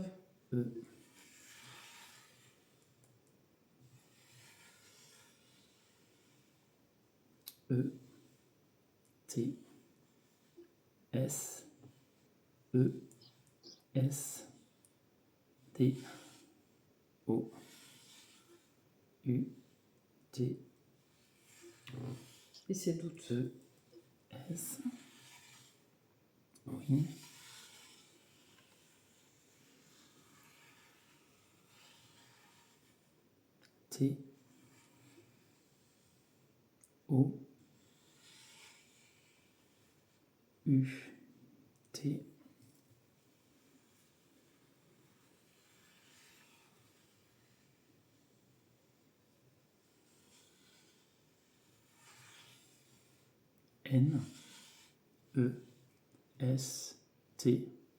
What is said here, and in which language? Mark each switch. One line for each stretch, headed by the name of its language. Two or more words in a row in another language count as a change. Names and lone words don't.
French: E, E, T, S, E, S, T, O, U, T, Et ces doutes. E, S, oui, T, O, U, T, N, E, S, T,